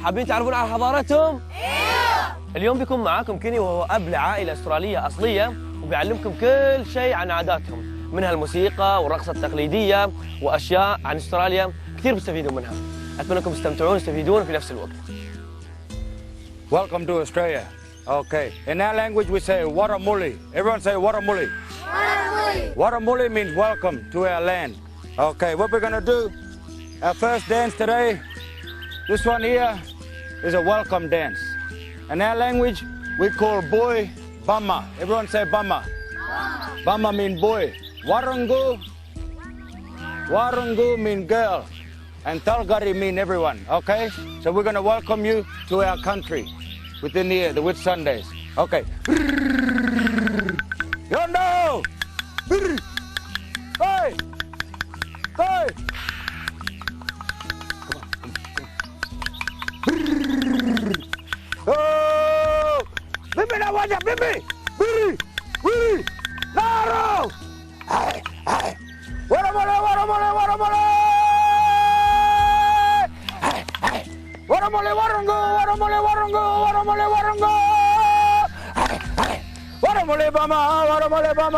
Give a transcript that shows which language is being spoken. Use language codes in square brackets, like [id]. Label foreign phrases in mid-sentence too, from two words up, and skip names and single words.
[ar] حابين تعرفون على حضارتهم؟ ايوه. اليوم بيكون معاكم كيني وهو اب لعائلة استرالية اصلية وبيعلمكم كل شيء عن عاداتهم، منها الموسيقى والرقصة التقليدية واشياء عن استراليا كثير بتستفيدون منها. اتمنى انكم تستمتعون وتستفيدون في نفس الوقت. [en] Welcome to Australia. Okay. In our language we say waramuli. Everyone say waramuli. Waramuli. Waramuli means welcome to our land. Okay, what we're going to do, our first dance today, this one here is a welcome dance. In our language we call boy bama. Everyone say bama. Bama mean boy. Warungu mean girl. And Talgari mean everyone, okay? So we're going to welcome you to our country within the Whit Sundays. Okay. Yondo! Hey! Hey! Oh! Bibi na wajah, Bibi! Biri! Biri! Naro! Hey! Hey! Waramole! Waramole warungu, waramole bama, waramole